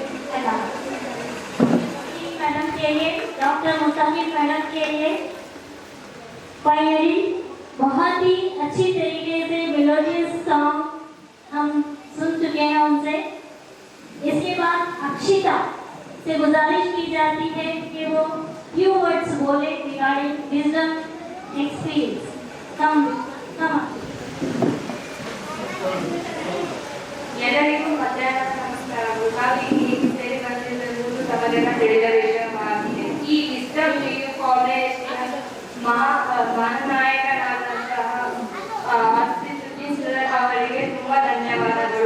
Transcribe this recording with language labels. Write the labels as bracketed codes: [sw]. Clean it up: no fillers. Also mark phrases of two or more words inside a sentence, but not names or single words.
[hi] मैडम के लिए, डॉक्टर मुस्तकीम मैडम के लिए फाइनली बहुत ही अच्छी तरीके से [en] melodious song [hi] हम सुन चुके हैं उनसे। इसके बाद अक्षिता से गुजारिश की जाती है कि वो [en] few words [hi] बोले [en] regarding Wisdom experience. [hi] कम [kn] ಎಲ್ಲರಿಗೂ ಮಧ್ಯಾಹ್ನ ನಮಸ್ಕಾರಗಳು. ನಾವು ಈ ಸೇರಿ ಬಂದಿರುವುದು ತಮಗೆಲ್ಲ ತಿಳಿದ ವಿಷಯವಾಗಿದೆ. ಈ ವಿಸ್ಡಮ್ ಪಿಯು ಕಾಲೇಜಿನ ಮಹಾನಾಯಕರಾದಂತಹ ಆಸಿಫುದ್ದೀನ್ ಸರ್ ಅವರಿಗೆ ತುಂಬಾ ಧನ್ಯವಾದಗಳು.